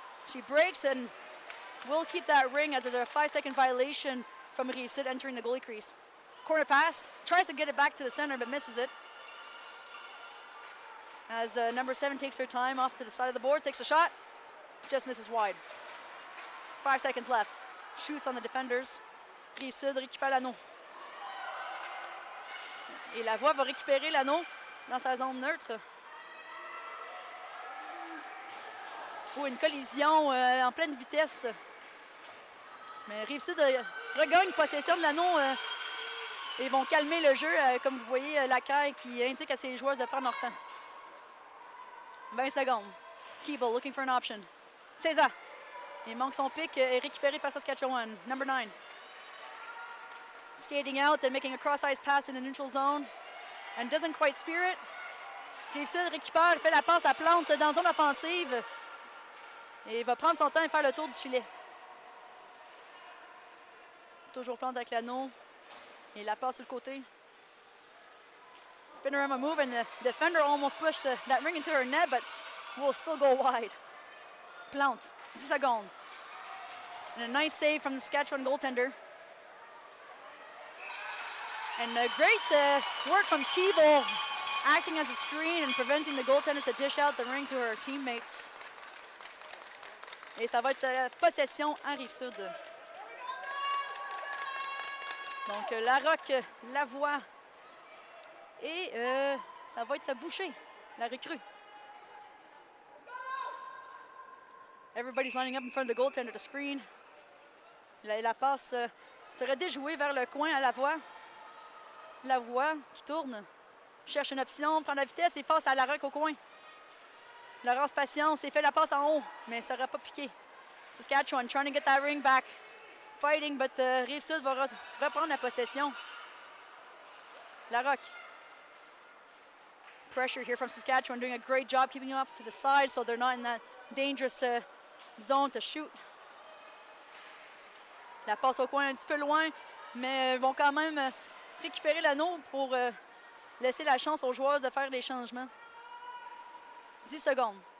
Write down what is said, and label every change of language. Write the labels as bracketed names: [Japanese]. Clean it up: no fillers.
[English] She breaks and will keep that ring as there's a 5-second violation from Rive Sud entering the goalie crease. Corner pass, tries to get it back to the center, but misses it. As number 7 takes her time off to the side of the boards, takes a shot, just misses wide. 5 seconds left. Shoots on the defenders. [French] Rive Sud récupère l'anneau. Et la voix va récupérer l'anneau dans sa zone neutre. Oh, une collision en pleine vitesse. Mais Rive Sud regagne possession de l'anneau et vont calmer le jeu, comme vous voyez Lacaille qui indique à ses joueurs de prendre leur temps. 20 secondes. [English] Keeble looking for an option. [French] César. Il manque son pic et récupéré par Saskatchewan. [English] Number 9. Skating out and making a cross-ice pass in the neutral zone. And doesn't quite spear it. [French] Rive Sud récupère, fait la passe à Plante dans zone offensive. Et il va prendre son temps et faire le tour du filet. Toujours Plante avec l'anneau. Et la passe sur le côté. [English] Spinorama move and the defender almost pushed that ring into her net, but will still go wide. Plante, [French] 10 secondes. [English] And a nice save from the Saskatchewan goaltender. And a great work from Keeble, acting as a screen and preventing the goaltender to dish out the ring to her teammates. [French] Et ça va être possession en Rive-Sud. Donc Larocque, Lavoie et ça va être Boucher, la recrue. [English] Everybody's lining up in front of the goaltender to screen. [French] La passe serait déjouée vers le coin à Lavoie. Lavoie qui tourne, cherche une option, prend la vitesse et passe à Larocque au coin. Laurence Patience et fait la passe en haut, mais ça n'aura pas piqué. [English] Saskatchewan trying to get that ring back. Fighting, but Rive Sud va reprendre la possession. Larocque. Pressure here from Saskatchewan, doing a great job keeping off to the side so they're not in that dangerous zone to shoot. [French] La passe au coin un petit peu loin, mais vont quand même récupérer l'anneau pour laisser la chance aux joueurs de faire des changements. 10 secondes.